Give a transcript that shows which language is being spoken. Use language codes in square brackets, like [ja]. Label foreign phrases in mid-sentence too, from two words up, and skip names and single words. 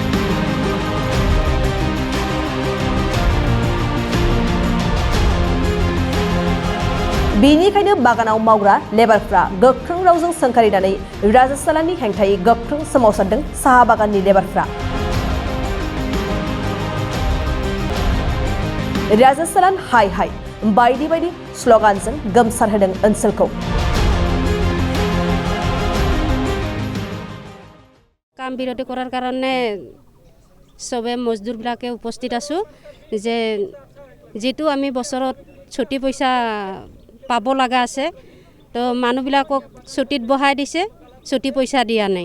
[brx] बेनिखायनो बागानाव मावग्रा लेबारफ्रा गोख्रों रावजों सोंखारिनानै राजेश जालाननि हेंथायै गोख्रों सोमावसारदों साहा बागाननि लेबारफ्रा। राजेश जालान हाय हाय बायदि बायदि स्लगानजों गोमसारहोदों ओनसोलखौ। [as] কাম বিৰতি কৰাৰ কাৰণে সবে মজদুৰবিলাকে উপস্থিত আছোঁ যে যেটো আমি বছৰত ছুটি পইচা পাব লগা আছে তো মানুহবিলাকক ছুটিত বহাই দিছে, ছুটি পইচা দিয়া নাই।